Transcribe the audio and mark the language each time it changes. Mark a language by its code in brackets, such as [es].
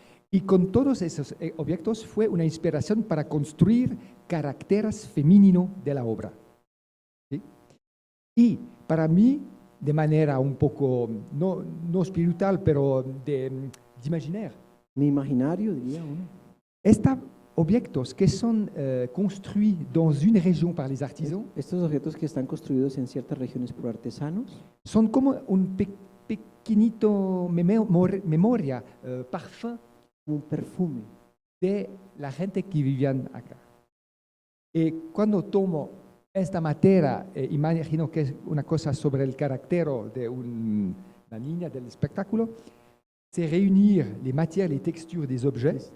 [es] Y con todos esos objetos fue una inspiración para construir caracteres femeninos de la obra. ¿Sí? Y para mí, de manera un poco, no espiritual, pero de imaginaire, Mi imaginario, diría uno. [fr] estos objetos que son construits dans une région par les artisans [es] Estos objetos que están construidos en ciertas regiones por artesanos son como un pequeñito memoria, parfum un perfume. de la gente que vivían acá. Y cuando tomo esta materia, imagino que es una cosa sobre el carácter de la línea del espectáculo, [fr] c'est réunir les matières, les textures des objets